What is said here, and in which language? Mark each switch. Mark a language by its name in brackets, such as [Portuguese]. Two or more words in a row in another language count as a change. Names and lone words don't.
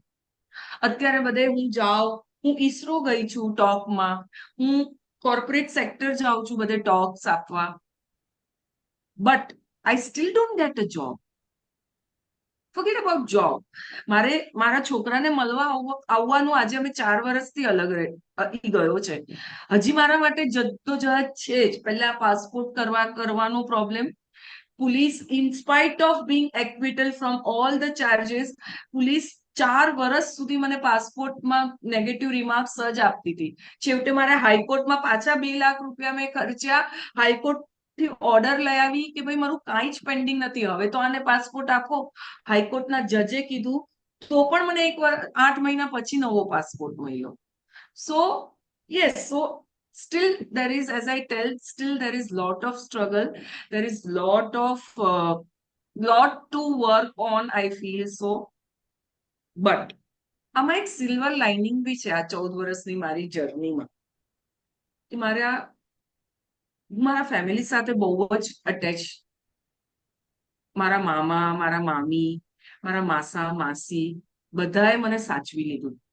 [Gujarati] અત્યારે બધે હું જાઉં, હું ઈસરો ગઈ છું ટોકમાં, હું [English] corporate sector [Gujarati] જાઉં છું બધે ટોક્સ આપવા, [English] But I still don't get a job. Forget about job. [Gujarati] મારે મારા છોકરાને મળવા આવવાનું આજે અમે 4 વર્ષથી અલગ ઈ ગયો છે. હજી મારા માટે જદ્દોજહદ છે જ. પહેલા પાસપોર્ટ કરવાનો પ્રોબ્લેમ. [English] police, in spite of being acquittal from all the charges, police [Gujarati] 4 વર્ષ સુધી મને પાસપોર્ટમાં નેગેટિવ રિમાર્ક્સ જ આપતી હતી. છેવટે મારે હાઈકોર્ટમાં પાછા 2 લાખ રૂપિયા મેં ખર્ચ્યા. હાઈકોર્ટ થી ઓર્ડર લઈ આવી કે ભાઈ મારું કાંઈ જ પેન્ડિંગ નથી, હવે તો આને પાસપોર્ટ આપો. હાઈકોર્ટના જજે કીધું તો પણ મને 8 મહિના પછી નવો પાસપોર્ટ મળ્યો. [English] So yes, so still there is, as I tell, still there is lot of struggle, there is lot to work on, I feel so. [Gujarati] But આમાં એક [English] silver lining [Gujarati] બી છે આ 14 વર્ષની મારી જર્નીમાં, કે મારા ફેમિલી સાથે બહુ જ અટેચ. મારા મામા, મારા મામી, મારા માસા માસી બધાએ મને સાચવી લીધું.